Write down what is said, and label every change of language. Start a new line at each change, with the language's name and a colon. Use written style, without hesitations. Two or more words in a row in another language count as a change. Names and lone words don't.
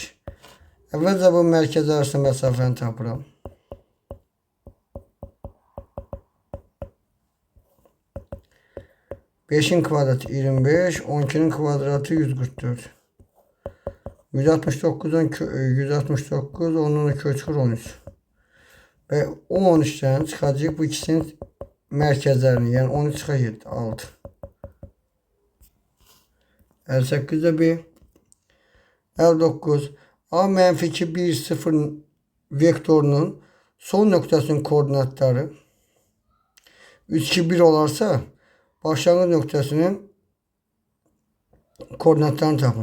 Azerbaijani: Əvvəlcə bu mərkəz arasında məsafəni tapıram. Beşin kvadratı 25, 12'nin kvadratı 144. 169, onun köçür 13.
Turkish: Ve o 13'ten çıkacak bu ikisinin merkezlerini. Yani 13 çıkar 7, 6. 58'de 1. 59.
Azerbaijani: A -2, 1, 0 vektörünün son noktasının koordinatları 3, 2, 1 olarsa başlangıç noktasının koordinatlarını tapın.